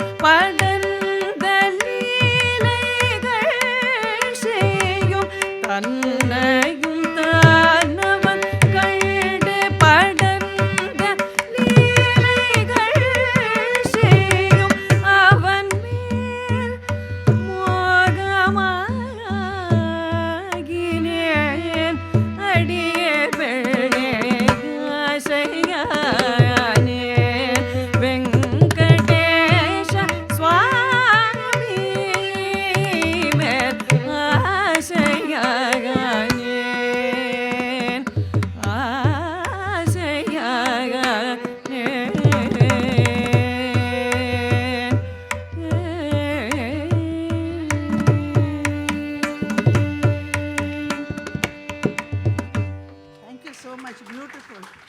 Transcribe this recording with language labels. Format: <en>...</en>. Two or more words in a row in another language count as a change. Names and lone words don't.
<ta>Kanchana தனையும் தானவன் கண்டு படர்ந்த லீலைகள் செய்யும் அவன் மேல் மோகமாகினேன் அடியே பெண்ணே ஆசையானே வெங்கடேஷ சுவாமி மேல் ஆசையானேன்</ta> <en>Thank you so much. Beautiful.</en>